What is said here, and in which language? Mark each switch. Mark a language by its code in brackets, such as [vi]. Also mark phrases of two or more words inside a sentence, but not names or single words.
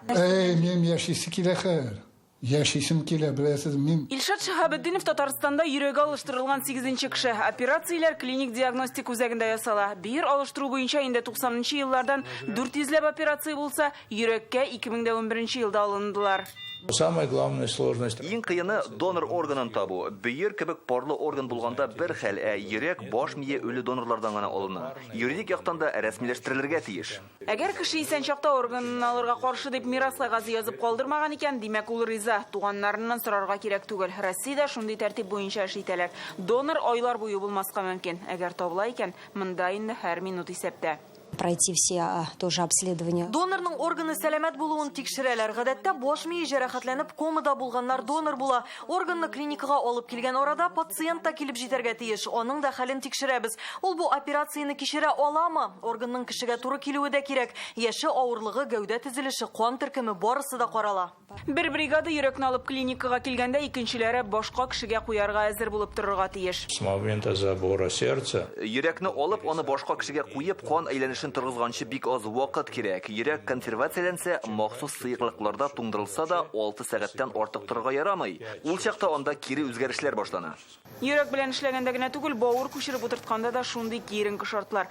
[tt] Мин яшисе килә хәер. Яшисем килә, беләсез, мин. Илшат Шаһабетдинов Татарстанда йөрәге алыштырылган 8нче кеше. Операцияләр клиник диагностик үзәгендә ясала. Бир алыштыру буенча инде 90нчы еллардан 400ләп операция булса, йөрәккә 2011 елда алындылар. [ru] Самая главная сложность. [tt] Иң кыены донор органын табу. Бөер кебек парлы орган булганда бер хәл, йөрәк, баш мие үле донорлардан гына алына. Юридик яктан да рәсмиләштерелергә тиеш. Әгәр кеше исән чакта органын алырга каршы дип мирас кагазы язып калдырмаган икән, димәк ул риза. Туганнарыннан сорарга кирәк түгел. Россиядә шундый тәртип буенча эш итәләр. Донор айлар буе булмаска мөмкин. Әгәр табыла икән, монда инде һәр минут исәптә. [ru] Пройти все тоже обследования. [tt] Донорның органы сәламәт булуын тикшерәләр. Гадәттә баш мие җәрәхәтләнеп комада булганнар донор була. Органны клиникага алып килгән арада пациент та килеп җитәргә тиеш. Аның да хәлен тикшерәбез. Ул бу операцияны кичерә аламы? Органның кешегә туры килүе дә кирәк. Яше авырлыгы, гәүдә төзелеше, кан төркеме барысы да карала. Бер бригада йөрәкне алып клиникага килгәндә, икенчеләре башка кешегә куярга әзер булып торырга тиеш. [ru] С момента забора сердца. [tt] Йөрәкне алып, аны башка кешегә куеп, кан әйләнешен торгызганчы бик аз вакыт кирәк. Йөрәк консервацияләнсә, махсус сыйыклыкларда туңдырылса да 6 сәгатьтән артык торырга ярамый. Ул чакта анда кире үзгәрешләр башлана. Йөрәк белән эшләгәндә генә түгел, бавыр күчереп утыртканда да шундый киеренке шартлар.